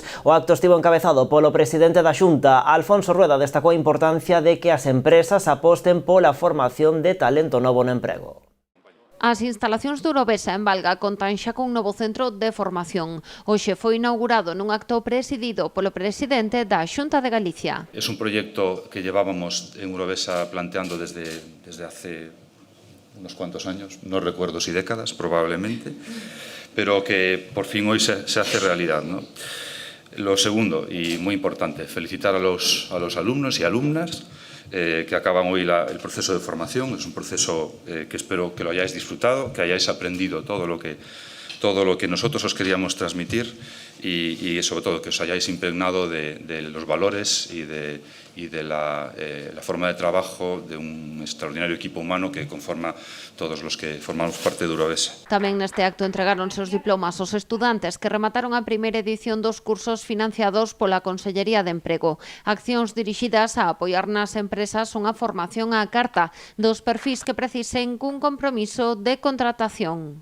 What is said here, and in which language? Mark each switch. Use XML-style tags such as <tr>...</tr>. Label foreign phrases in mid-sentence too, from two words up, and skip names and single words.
<gl>O acto estivo encabezado polo presidente da Xunta. Alfonso Rueda destacou a importancia de que as empresas aposten pola formación de talento novo no emprego. As instalacións de Urovesa en Valga contan xa cun novo centro de formación. Hoxe foi inaugurado nun acto presidido polo presidente da Xunta de Galicia.</gl> <es>Es un proyecto que llevábamos en Urovesa planteando desde hace unos cuantos años, no recuerdo si décadas, probablemente, pero que por fin hoy se hace realidad, ¿no? Lo segundo, y muy importante, felicitar a los alumnos y alumnas que acaban hoy el proceso de formación. Es un proceso que espero que lo hayáis disfrutado, que hayáis aprendido todo lo que nosotros os queríamos transmitir y sobre todo que os hayáis impregnado de los valores y de la forma de trabajo de un extraordinario equipo humano que conforma todos los que formamos parte de Urovesa.</es> <gl>Tamén neste acto entregáronse os diplomas aos estudantes que remataron a primeira edición dos cursos financiados pola Consellería de Emprego. Accións dirixidas a apoiar nas empresas unha formación á carta dos perfis que precisen cun compromiso de contratación.</gl>